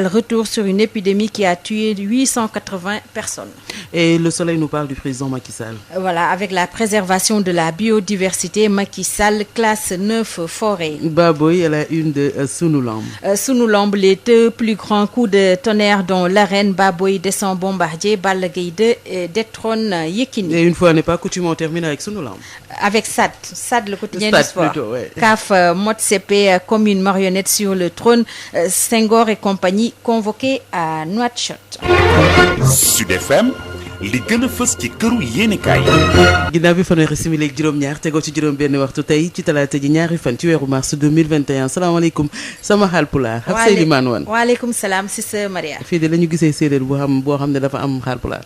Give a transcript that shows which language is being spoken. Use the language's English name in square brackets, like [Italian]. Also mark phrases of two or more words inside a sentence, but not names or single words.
[French] Retour sur une épidémie qui a tué 880 personnes. Et Le Soleil nous parle du président Macky Sall. Voilà, avec la préservation de la biodiversité, Macky Sall classe 9 forêts. Baboy à la une de Sunu Lamb. Sunu Lamb, les deux plus grands coups de tonnerre dont l'arène Baboy descend Bombardier, Balla Gaye 2 et détrône Yekini. Et une fois n'est pas coutume, on termine avec Sunu Lamb. Avec SAD, le quotidien Stade du sport. plutôt, ouais. CAF, Motsepe comme une marionnette sur le trône, Senghor et compagnie convoqués à Nouakchott. [Wolof] Sud FM, li gën a fës ci këru yéenekaay. ginnaaw bi fanweeri simili ak juróom-ñaar tegoo ci juróom-benn waxtu tey ci talaata ji ñaari fan ci weeru mars 2021 salaamaaleykum sama Haalpulaar. Hafsaïli Manouane. waaleykum salaam Cissé Maria. fii de la ñu gisee séeréer boo xam ne dafa am Haalpulaar.